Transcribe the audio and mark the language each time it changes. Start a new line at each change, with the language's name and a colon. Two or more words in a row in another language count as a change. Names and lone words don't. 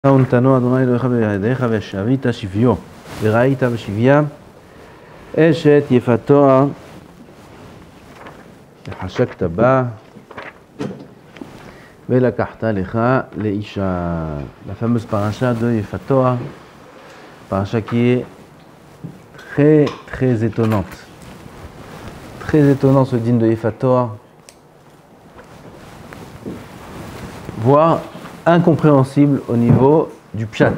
Hebrew: ונתנו אדוני אלוהיך בידיך ושבית שביו וראית בשביה אשת יפתו וחשקת בה ולקחת לך לאישה.
French: La fameuse paracha de Yefatoa, paracha qui est très étonnante. Très étonnant ce dîme de Yefatoa, voire incompréhensible au niveau du pshat.